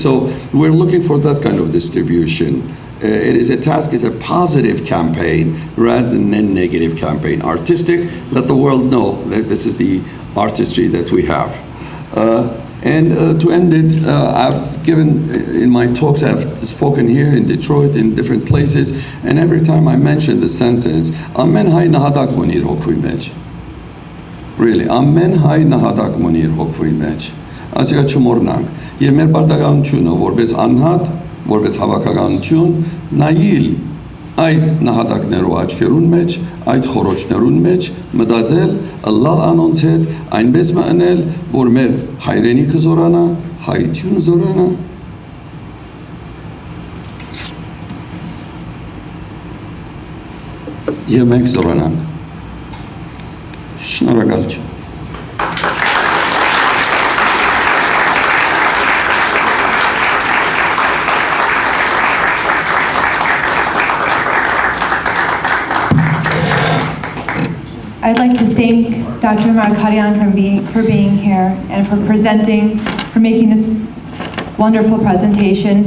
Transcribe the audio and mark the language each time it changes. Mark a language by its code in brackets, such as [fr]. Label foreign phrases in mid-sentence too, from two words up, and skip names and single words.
[en] So we're looking for that kind of distribution. It is a task, it's a positive campaign rather than a negative campaign. Artistic, let the world know that this is the artistry that we have. And to end it, I've given, in my talks, I've spoken here in Detroit, in different places, and every time I mention the sentence, [hy] Ամեն հայ նահատակ մոնիր հոգվի մեջ. Really, Ամեն հայ նահատակ մոնիր հոգվի մեջ. Ասիկա չմոռնանք։ Եվ մեր պարտականությունը, որպես անհատ, որպես հավաքականություն, նայել այդ նահատակներու աչքերուն մեջ, այդ խորոչներուն մեջ, մտածել ըլլալ անոնց հետ, այնպես մընել, որ մեր հայրենիքը զորանա, հայությունը զորանա։ Եվ մենք զորանանք։ Շնորհակալություն։ [en] I'd like to thank Dr. Markarian for being here and for presenting, for making this wonderful presentation.